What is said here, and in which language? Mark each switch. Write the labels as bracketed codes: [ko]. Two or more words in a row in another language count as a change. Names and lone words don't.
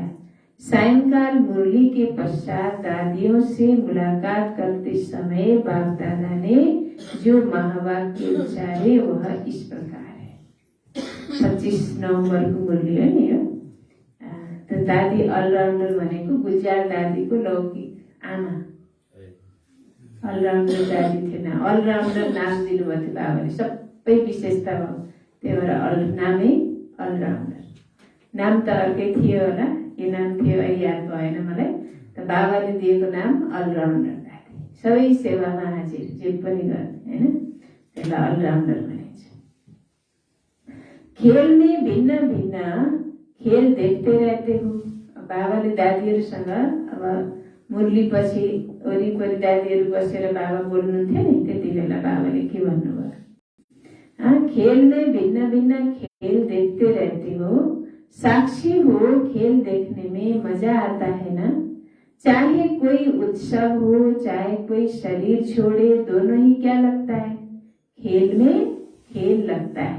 [hi] सायंकाल मुरली के पश्चात दादियों से मुलाकात करते समय बाप दादा ने जो महावाक्य उच्चारे वह इस प्रकार है। [ne] 25 [hi] नवंबर को मुरली है [ne] नि तो दादी अलराउंडर भनेको गुजरात दादीको लौकिक आमा अलराउंडर दादी थिएन। अलराउंडर नाम दिनुभएको थियो बाबाले, सबै विशेषता भयो, त्यही भएर नामै अलराउंडर। नाम त अर्कै थियो होला, के नाम थियो अहिले याद भएन मलाई, त बाबाले दिएको नाम अलराउंडर दादी। सबै सेवामा हाजिर, जे पनि गर्ने हैन, त्यसलाई अलराउंडर भनिन्छ। [hi] खेल में भिन्न भिन्न खेल देखते रहते हो। [ne] बाबाले दादीहरूसँग अब मुरली पछि वरिपरि दादीहरू बसेर बाबा बोल्नुहुन्थ्यो नि, त्यति बेला बाबाले के भन्नुभयो, [hi] खेल में भिन्न भिन्न खेल देखते रहते हो, साक्षी हो खेल देखने में मजा आता है ना। चाहे कोई उत्सव हो, चाहे कोई शरीर छोड़े, दोनों ही क्या लगता है, खेल में खेल लगता है।